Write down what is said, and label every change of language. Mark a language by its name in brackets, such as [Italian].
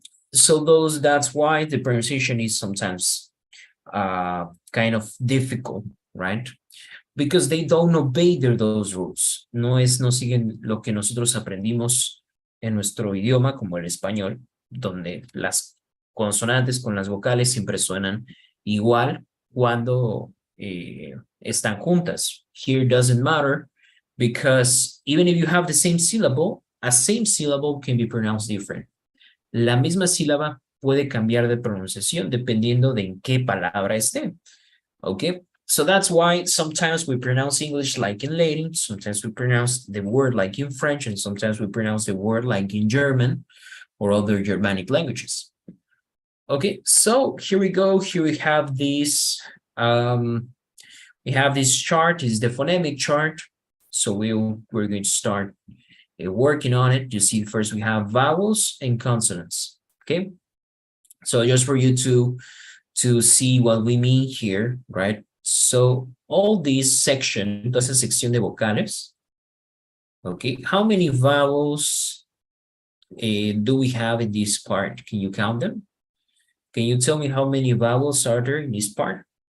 [English] So that's why the pronunciation is sometimes kind of difficult, right? Because they don't obey those rules. [Spanish] No siguen lo que nosotros aprendimos en nuestro idioma, como el español, donde las consonantes con las vocales siempre suenan igual cuando están juntas. [English] Here doesn't matter because even if you have the same syllable, a same syllable can be pronounced different. [Spanish] La misma sílaba puede cambiar de pronunciación dependiendo de en qué palabra esté. [English] Okay, so that's why sometimes we pronounce English like in Latin, sometimes we pronounce the word like in French, and sometimes we pronounce the word like in German or other Germanic languages. Okay, so here we go. Here we have this. We have this chart. Is the phonemic chart. So we're going to start working on it. You see, first we have vowels and consonants. Okay, so just for you to see what we mean here, right? So all these section, [Spanish] entonces sección de vocales. [English] Okay, how many vowels do we have in this part? Can you count them? Can you tell me how many vowels are there in this part?